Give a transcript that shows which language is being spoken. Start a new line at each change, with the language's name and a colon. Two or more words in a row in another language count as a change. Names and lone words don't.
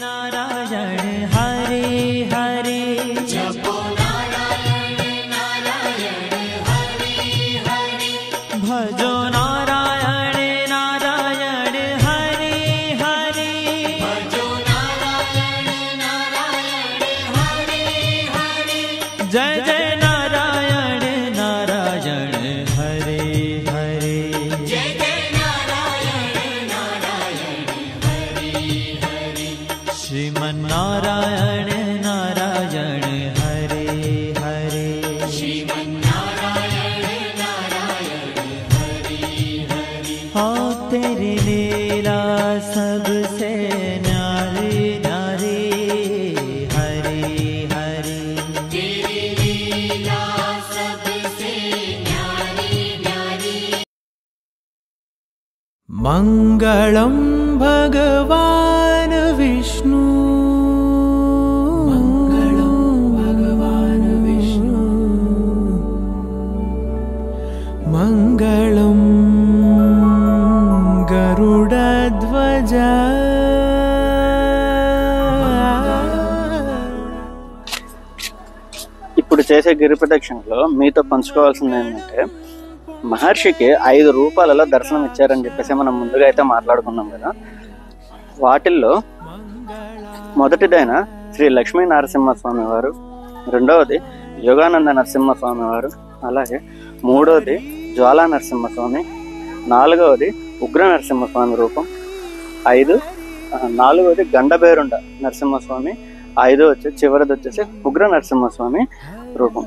Hindi: नारायण हरे हरे, जपो नारायण नारायण भजो नारायण नारायण हरे हरे भजो नारायण नारायण हरे हरे जय जय नारायण नारायण हरे हरे जय जय नारायण नारायण हरे हरे श्रीमन्नारायण नारायण हरे हरे श्रीमन्नारायण नारायण हरे हरे हाँ तेरी लीला सबसे न्यारी न्यारी हरे हरे तेरी लीला सबसे न्यारी न्यारी
Sanskrit: मंगलम भगवान विष्णु मंगलम भगवान विष्णु मंगलम गरुडध्वज
Telugu: ఇప్పుడు చేసే గిరి ప్రదక్షిణలో మీతో పంచుకోవాల్సింది ఏంటంటే, మహర్షికి 5 రూపాలలో దర్శనం ఇచ్చారని చెప్పేసి మనం ముందుగా అయితే మాట్లాడుకున్నాం కదా. వాటిల్లో మొదటిదైన శ్రీ లక్ష్మీ నరసింహస్వామి వారు, రెండవది యోగానంద నరసింహస్వామి వారు, అలాగే మూడవది జ్వాలా నరసింహస్వామి, నాలుగవది ఉగ్ర నరసింహస్వామి రూపం, నాలుగవది గండభేరుండ నరసింహస్వామి, 5 చివరిది వచ్చేసి ఉగ్ర నరసింహస్వామి రూపం.